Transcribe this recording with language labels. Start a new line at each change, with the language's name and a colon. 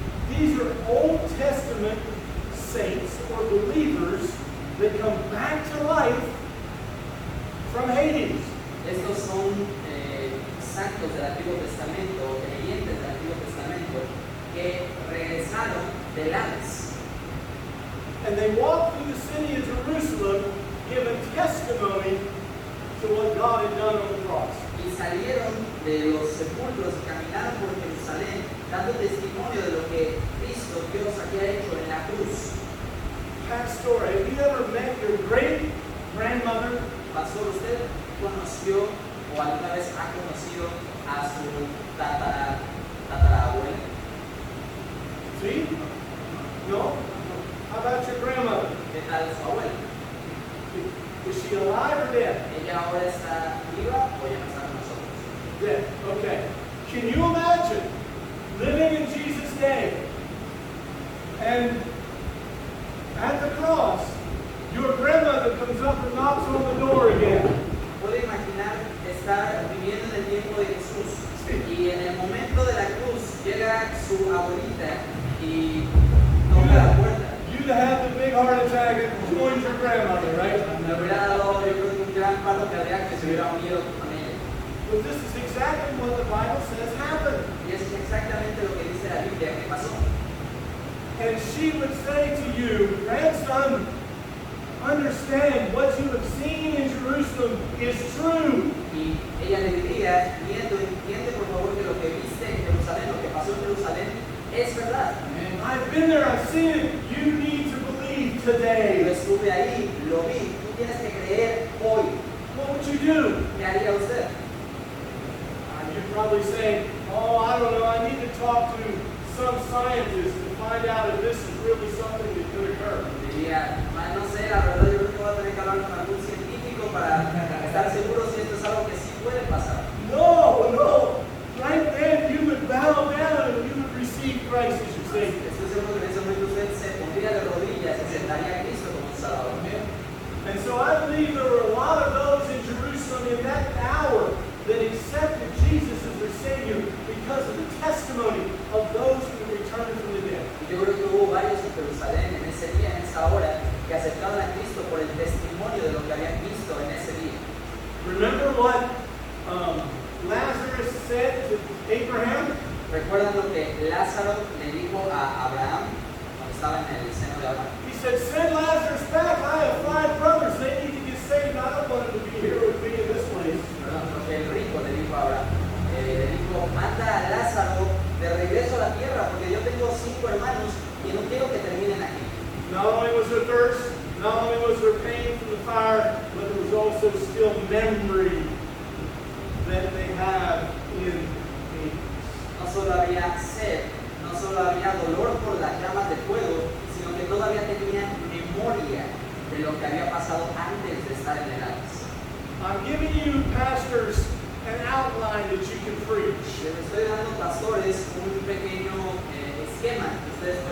English: These are Old Testament saints or believers that come back to life from Hades.
Spanish: Estos son santos del Antiguo Testamento, creyentes del Antiguo Testamento, que regresaron del Hades.
English: And they walk through the city of Jerusalem giving testimony to what God had done on the cross.
Spanish: Y salieron de los sepulcros y caminaron por Jerusalén, dando testimonio de lo que Cristo, Dios, había hecho en la cruz.
English: Pastor, have you ever met your great grandmother?
Spanish: Pastor, ¿usted conoció o alguna vez ha conocido a su tatarabuela?
English: See? No? How about your grandmother?
Spanish: ¿Qué tal su abuela?
English: Is she alive or dead?
Spanish: ¿Ella ahora está viva o ya no está con nosotros?
English: Dead. Okay. Can you imagine living in Jesus' day and at the cross, your grandmother comes up and knocks on the door again?
Spanish: Puede imaginar estar viviendo en el tiempo de Jesús y en el momento de la cruz llega su abuelita y toca la puerta.
English: You'd have the big heart attack and joined your grandmother, right?
Spanish: Me hubiera dado, yo creo que un gran paro cardíaco que se hubiera unido con ella.
English: But this is exactly what the Bible says happened.
Spanish: Y eso es exactamente lo que dice la Biblia que pasó.
English: And she would say to you, grandson, understand what you have seen in Jerusalem is true.
Spanish: Y ella le diría, nieto, entiende por favor que lo que viste en Jerusalén, lo que pasó en Jerusalén, es verdad.
English: And I've been there, I've seen it. You need to believe
Spanish: Yo
English: today.
Spanish: estuve ahí, lo vi, tú tienes que creer hoy.
English: What would you do?
Spanish: ¿Qué haría usted?
English: You'd probably say, oh, I don't know, I need to talk to some scientist to find out if this is really something that could occur.
Spanish: Diría, no sé, la verdad yo creo que voy a tener que hablar con algún científico para estar seguro si esto es algo que sí puede pasar.
English: No, no. Right then you would bow down and you would receive Christ as your Savior.
Spanish: Estoy seguro que en ese momento usted se pondría de rodillas y aceptaría a Cristo como un Salvador.
English: And so I believe there were a lot of those in Jerusalem in that hour that accepted Jesus as their Savior because of the testimony of those who returned from the dead.
Spanish: Y yo creo que hubo varios en Jerusalén en ese día, en esa hora, que aceptaron a Cristo por el testimonio de lo que habían visto en ese día.
English: Remember what Lazarus said to Abraham?
Spanish: ¿Recuerdan lo que Lázaro le dijo a Abraham cuando estaba en el seno de Abraham?
English: He said, send Lazarus back. I have 5 brothers. They need to get saved. I don't want them to be here with me in this place.
Spanish: Perdón, porque el rico le dijo a Abraham, le dijo, manda a Lázaro de regreso a la tierra, porque yo tengo 5 hermanos y no quiero que terminen aquí.
English: Not only was there thirst, not only was there pain from the fire, but there was also still memory that they have in Hades.
Spanish: No solo había sed, no solo había dolor por las llamas de fuego, sino que todavía tenían memoria de lo que había pasado antes de estar en el Hades.
English: I'm giving you, pastors, an outline that you can preach.
Spanish: Les estoy dando, pastores, un pequeño esquema que